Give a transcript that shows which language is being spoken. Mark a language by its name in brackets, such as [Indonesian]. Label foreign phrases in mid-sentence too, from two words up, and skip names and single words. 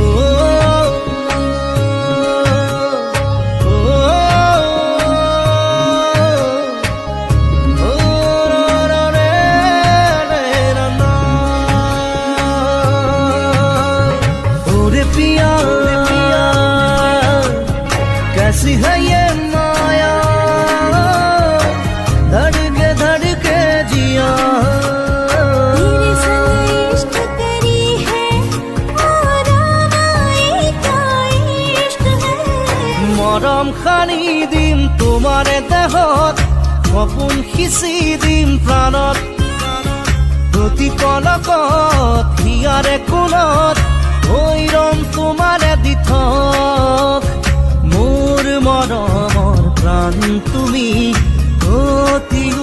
[Hindi] ओ पिया कैसी है ये माया धड़के जिया तेरे संग इश्क करी है और आए क्या इश्क है [Assamese] মৰম খানি দিম তোমাৰে দেহত সপোন সিঁচি দিম প্ৰাণত প্ৰতি পলকত হিয়াৰে কোণত হৈৰম তোমাৰে দিঠক মোৰ মৰমৰ প্ৰাণ তুমি অতি